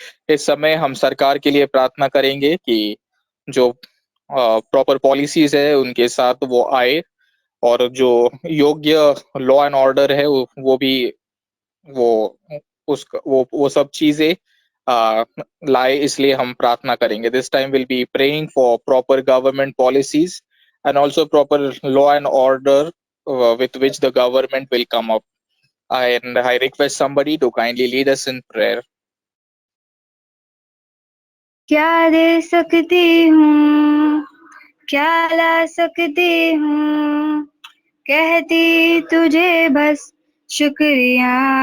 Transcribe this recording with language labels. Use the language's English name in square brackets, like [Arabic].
[Hindi] इस समय हम सरकार के लिए प्रार्थना करेंगे कि जो [English] proper policies [Hindi] है उनके साथ वो आए और जो योग्य [English] law and order [Hindi] है वो भी वो सब चीजें लाए. इसलिए हम प्रार्थना करेंगे. [English] This time will be praying for proper government policies and also proper law and order with which the government will come up. And I request somebody to kindly lead us in prayer. [Hindi] क्या दे सकती हूँ, क्या ला सकती हूँ, कहती तुझे बस शुक्रिया.